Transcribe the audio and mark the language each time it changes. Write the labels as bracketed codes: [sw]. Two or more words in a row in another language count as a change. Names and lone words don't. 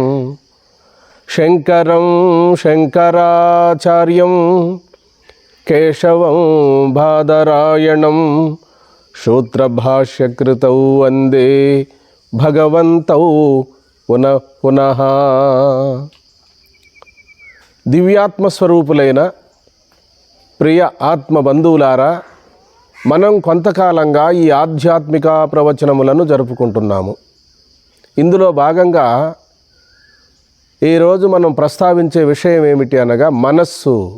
[sa] शङ्करं शङ्कराचार्यं केशवं बादरायणं सूत्रभाष्यकृतौ वन्दे भगवन्तौ पुनः पुनः। [te] దివ్యాత్మస్వరూపులైన ప్రియ ఆత్మ బంధువులారా, మనం కొంతకాలంగా ఈ ఆధ్యాత్మిక ప్రవచనములను జరుపుకుంటున్నాము. ఇందులో భాగంగా ఈరోజు మనం ప్రస్తావించే విషయం ఏమిటి అనగా మనస్సు.